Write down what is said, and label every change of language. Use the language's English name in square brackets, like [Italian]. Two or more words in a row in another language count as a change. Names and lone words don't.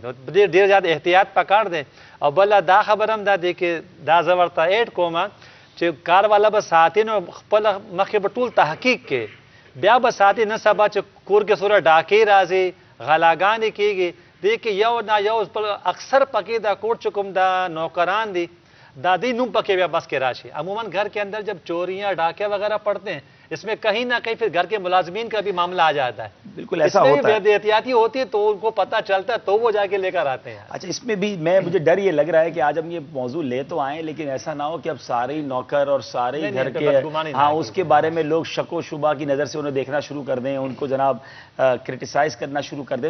[Pashto] نو ډېر زیات احتیاط پکار دی. او بله دا خبره هم دا دی چې دا زه ورته ایډ کوم چې کار والا به ساتي نو خپل مخکې به ټول تحقیق کې بیا به ساتي، نه سبا چې کور کې سوره ډاکې راځي غلاګانې کېږي دې کې یو نه یو اکثر پکې دا کوټ چې کوم دا نوکران دي دادی نوم پکے بیا بس کے راشی. [Urdu] عموماً گھر کے اندر جب چوریاں ڈاکے وغیرہ پڑتے ہیں اس میں کہیں نہ کہیں پھر گھر کے ملازمین کا بھی معاملہ آ جاتا ہے. بالکل ایسا ہوتا ہے. بے احتیاطی ہوتی ہے تو ان کو پتہ چلتا ہے تو وہ جا کے لے کر آتے ہیں. اچھا اس میں بھی مجھے ڈر یہ لگ رہا ہے کہ آج ہم یہ موضوع لے تو آئیں لیکن ایسا نہ ہو کہ اب سارے نوکر اور سارے گھر کے ہاں اس کے بارے میں لوگ شک و شبہ کی نظر سے انہیں دیکھنا شروع کر دیں، ان کو جناب کرٹیسائز کرنا شروع کر دیں.